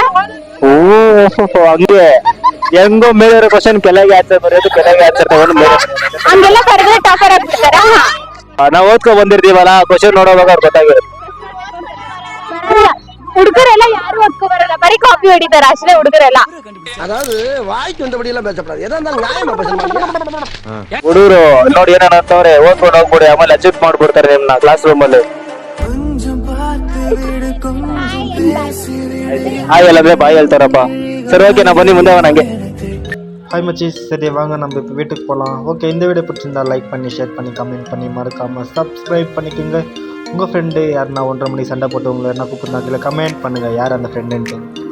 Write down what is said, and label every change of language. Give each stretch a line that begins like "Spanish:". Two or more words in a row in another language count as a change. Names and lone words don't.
Kannada: ಓ ಹಂಗೆ ಹೆಂಗೋ ಮೇಲೆ ಕ್ವಶನ್ ಕೆಳಗೆ ಆನ್ಸರ್ ಬರೆಯೋದು, ಕೆಳಗೆ ಆನ್ಸರ್ ತಗೊಂಡು ಮೇಲೆ ಹಂಗೆಲ್ಲ ಬರೆದ್ರೆ ಟಾಪರ್ ಆಗ್ಬಿಡ್ತಾರ. ನಾವ್ ಓದ್ಕೊ ಬಂದಿರ್ತೀವಲ್ಲ, ಕ್ವಶನ್ ನೋಡೋವಾಗ ಅವ್ರು ಗೊತ್ತಾಗಿರುತ್ತೆ. ಹುಡುಗರೆಲ್ಲ ಯಾರು ಓದ್ಕೊ ಬರಲ್ಲ ಬರೀ ಕಾಪಿ ಹೊಡಿತಾರೆ ಅಷ್ಟೇ ಹುಡುಗರೆಲ್ಲ.
Tamil: அதாவது வாய்க்கு வந்தபடி எல்லாம் பேசப்படாது. எதா இருந்தாலும் நியாயமா பேசணும்.
Kannada: ಹುಡುಗರು ನೋಡಿ ಏನಾರ ಅಂತವ್ರೆ ಓದ್ಕೊಂಡು ಹೋಗ್ಬಿಡಿ, ಆಮೇಲೆ ಅಡ್ಜಸ್ಟ್ ಮಾಡ್ಬಿಡ್ತಾರೆ ನಿಮ್ನ
English: class room
Kannada: ಅಲ್ಲಿ. ಹಾಯ್ ಅಲ್ಲಂದ್ರೆ ಬಾಯ್ ಹೇಳ್ತಾರಪ್ಪ. ಸರಿ ಓಕೆ, ನಾ ಬನ್ನಿ ಮುಂದೆ ನಂಗೆ.
Tamil: ஹாய் மச்சீஸ், சரி வாங்க நம்ம இப்போ வீட்டுக்கு போகலாம். ஓகே, இந்த வீடியோ பிடிச்சிருந்தா லைக் பண்ணி ஷேர் பண்ணி கமெண்ட் பண்ணி மறக்காமல் சப்ஸ்கிரைப் பண்ணிக்கோங்க. உங்கள் ஃப்ரெண்டு யாருன்னா 1:30 மணி சண்டை போட்டு உங்களை என்ன கூப்பிட்றாங்க கமெண்ட் பண்ணுங்கள் யார் அந்த ஃப்ரெண்டுன்ட்டு.